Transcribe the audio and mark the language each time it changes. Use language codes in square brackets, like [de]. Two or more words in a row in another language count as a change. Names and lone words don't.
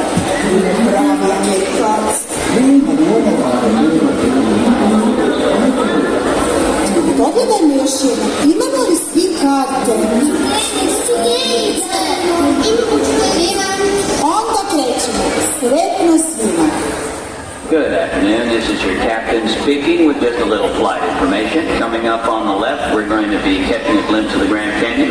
[hr] Bilo pravi Amerikanac. Pogledajmo još jedno. Imamo li svi karte? Onda krećemo. Sretno svima. [en] Good afternoon. This is your captain speaking with just a little flight information. Coming up on the left, we're going to be catching a glimpse of the Grand Canyon.